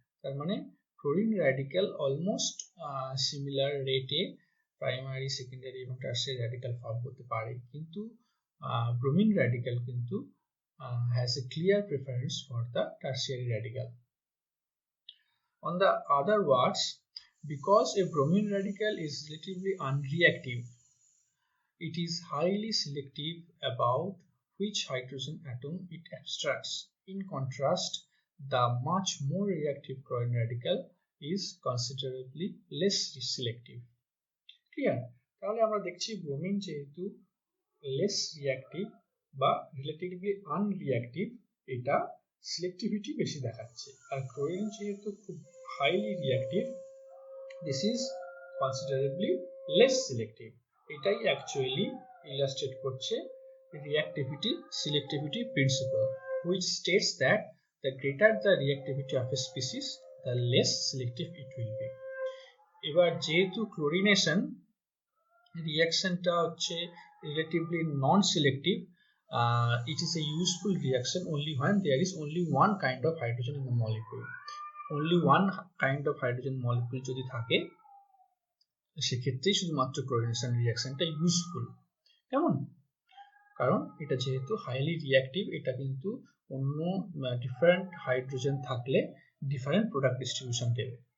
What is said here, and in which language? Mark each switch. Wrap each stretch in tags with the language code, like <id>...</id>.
<bn>তার মানে chlorine radical almost similar রেটে প্রাইমারি, সেকেন্ডারি এবং টারশিয়ারি র্যাডিক্যাল ফর্ম করতে পারে, কিন্তু ব্রোমিন র্যাডিক্যাল কিন্তু</bn> <en>has a clear preference for the tertiary radical. On the other words, because a bromine radical is relatively unreactive, it is highly selective about which hydrogen atom it abstracts. In contrast, the much more reactive chlorine radical is considerably less selective. Clear?</en> <bn>তাহলে আমরা দেখছি bromine যেহেতু less reactive বা relatively আনরিঅ্যাক্টিভ, এটা selectivity বেশি দেখাচ্ছে, আর chlorine যেহেতু খুব highly reactive,</bn> <en>This is considerably less selective.</en> <bn>এটাই অ্যাকচুয়ালি ইলাস্ট্রেট করছে</bn> <en>reactivity selectivity principle, which states that the greater the reactivity of a species, the less selective it will be.</en> <bn>এবার যেহেতু chlorination রিঅ্যাকশনটা হচ্ছে</bn> <en>relatively non-selective, it is a useful reaction only when there is only one kind of hydrogen in the molecule. Only one kind of hydrogen molecule</en> <bn>যদি থাকে সেক্ষেত্রেই শুধুমাত্র chlorination রিঅ্যাকশনটা useful. কেমন? কারণ এটা যেহেতু হাইলি রিঅ্যাক্টিভ, এটা কিন্তু অন্য ডিফারেন্ট হাইড্রোজেন থাকলে ডিফারেন্ট প্রোডাক্ট ডিস্ট্রিবিউশন দেবে।</bn>